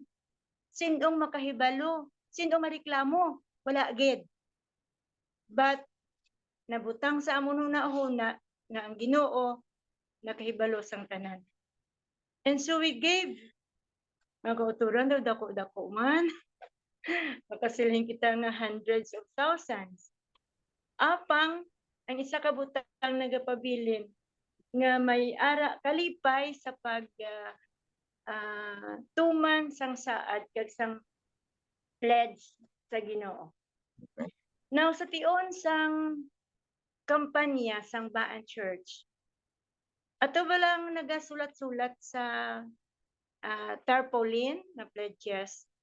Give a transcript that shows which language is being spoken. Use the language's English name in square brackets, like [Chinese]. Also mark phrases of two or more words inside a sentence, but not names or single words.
[Hiligaynon] Sinong makahibalo? Sinong mareklamo? Wala gid. But nabutang sa amon hunahuna nga ang Ginoo nakahibalo sang tanan. [English] And so we gave. [Hiligaynon] Magkauturan daw dako-dako man. Makasiling kita nga [English] hundreds of thousands. [Hiligaynon] Apang ang isa ka butang nagapabilin nga may ara kalipay sa pag tuman sang saad kag sang pledge sa Ginoo. Now sa tion sang kampanya sang Baan Church, ato ba lang nagasulat-sulat sa tarpaulin na pledges.